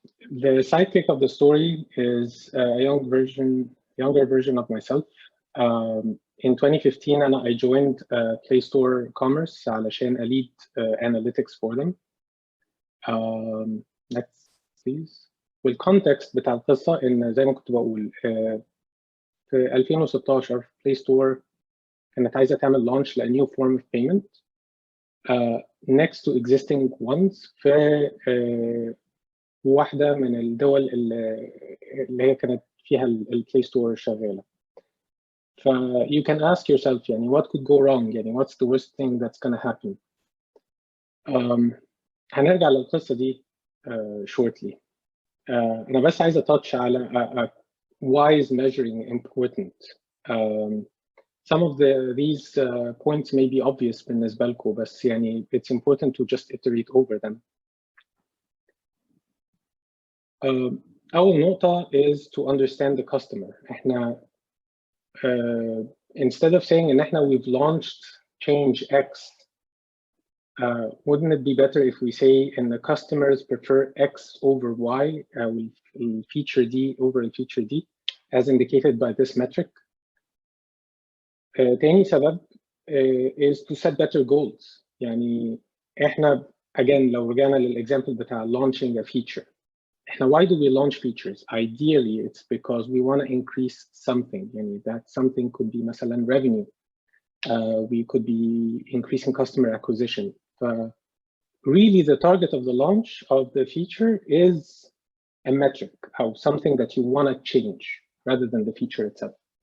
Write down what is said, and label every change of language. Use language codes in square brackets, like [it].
[en] The sidekick of the story is a younger version of myself. In 2015 I joined Play Store Commerce [ar] علشان [en] lead analytics for them. Next please. [ar] والcontext بتاع القصة إن زي ما كنت بقول في 2016 Play Store كانت عايزة تعمل launch ل [en] new form of payment next to existing ones [ar] في واحدة من الدول اللي هي كانت فيها البلاي ستور شغالة. [en] ف you can ask yourself يعني what could go wrong، يعني what's the worst thing that's gonna happen. [ar] هنرجع للقصة دي shortly. أنا بس عايز [en] touch على why is measuring important. Some of these points may be obvious [ar] بالنسبة لكم، بس يعني [en] it's important to just iterate over them. [ar] أول نقطة [en] is to understand the customer. إحنا instead of saying إن إحنا we've launched change X, wouldn't it be better if we say and the customers prefer X over Y, feature D over feature D, as indicated by this metric. [ar] تاني سبب [en] is to set better goals. [ar] يعني إحنا again لو رجعنا للexample بتاع [en] launching a feature. Why do we launch features? Ideally, it's because we want to increase something. Yani that something could be مثلا revenue. We could be increasing customer acquisition. really the target of the launch of the feature is a metric or something that you want to change rather than the feature itself.